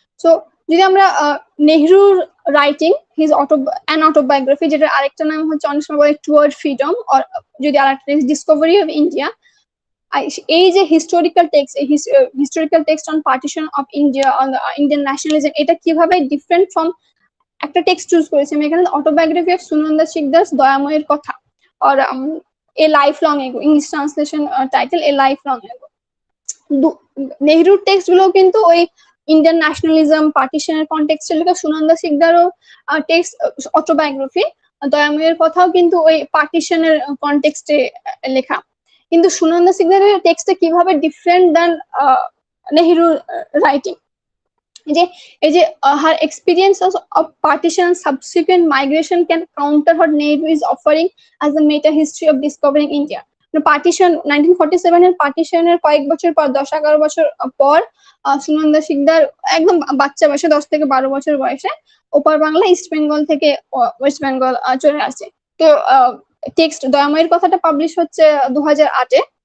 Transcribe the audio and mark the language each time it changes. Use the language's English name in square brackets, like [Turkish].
[Bangla] So যদি আমরা নেহরুর writing his an autobiography, যেটার আরেকটা নাম হচ্ছে অনেক সময় বলে টুয়ার্ড ফ্রিডম, অর যদি আরেকটা ডিসকভারি অফ ইন্ডিয়া, এই যে historical text on partition of India, on Indian nationalism, এটা কিভাবে ডিফারেন্ট ফ্রম একটা টেক্সট চুজ করেছি আমি এখানে, অটোবায়োগ্রাফি অফ সুনন্দা শিকদার দয়াময়ের কথা, or a life long ago, [English] English translation title a life long ago. [Bangla] নেহরুর text গুলো কিন্তু ওই ইন্ডিয়ান ন্যাশনালিজম, পার্টিশনের কনটেক্সটে লেখা, সুনন্দা শিকদারও টেক্সট অটোবায়োগ্রাফি, দয়াময়ের কথাও কিন্তু ওই পার্টিশনের কনটেক্সটে লেখা। কিন্তু সুনন্দা শিকদারের টেক্সটে কিভাবে ডিফারেন্ট দেন নেহরুর রাইটিং, এই যে [English] her experience of partition and subsequent migration can counter what Nehru is offering as the meta history of discovering India. [Bangla] Partition 1947 এর পার্টিশনের কয়েক বছর পর, 10-11 বছর পর, সুনন্দা শিকদার একদম বাচ্চা বয়সে, 10 থেকে 12 বছর বয়সে ওপার বাংলা ইস্ট বেঙ্গল থেকে ওয়েস্ট বেঙ্গল চলে আসে। তো টেক্সট দয়াময়ের কথাটা পাবলিশ হচ্ছে 2008-এ।